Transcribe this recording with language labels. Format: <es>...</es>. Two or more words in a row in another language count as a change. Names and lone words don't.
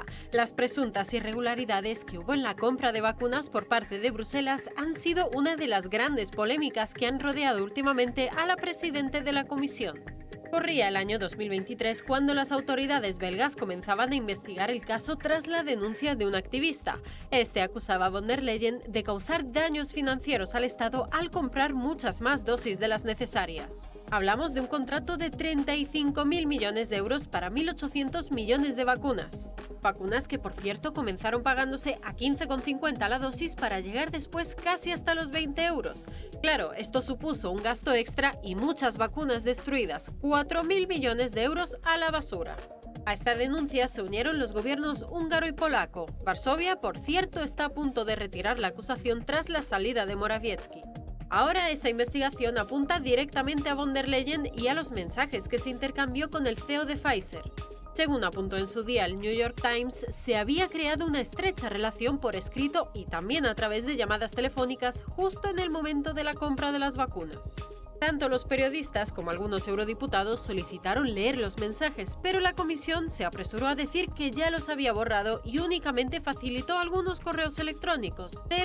<es>Las presuntas irregularidades que hubo en la compra de vacunas por parte de Bruselas han sido una de las grandes polémicas que han rodeado últimamente a la presidenta de la Comisión. Corría el año 2023 cuando las autoridades belgas comenzaban a investigar el caso tras la denuncia de un activista. Este acusaba a von der Leyen de causar daños financieros al Estado al comprar muchas más dosis de las necesarias. Hablamos de un contrato de 35.000 millones de euros para 1.800 millones de vacunas. Vacunas que, por cierto, comenzaron pagándose a 15,50 la dosis para llegar después casi hasta los 20 euros. Claro, esto supuso un gasto extra y muchas vacunas destruidas, 4.000 millones de euros a la basura. A esta denuncia se unieron los gobiernos húngaro y polaco. Varsovia, por cierto, está a punto de retirar la acusación tras la salida de Morawiecki. Ahora esa investigación apunta directamente a von der Leyen y a los mensajes que se intercambió con el CEO de Pfizer. Según apuntó en su día el New York Times, se había creado una estrecha relación por escrito y también a través de llamadas telefónicas justo en el momento de la compra de las vacunas. Tanto los periodistas como algunos eurodiputados solicitaron leer los mensajes, pero la comisión se apresuró a decir que ya los había borrado y únicamente facilitó algunos correos electrónicos.</es>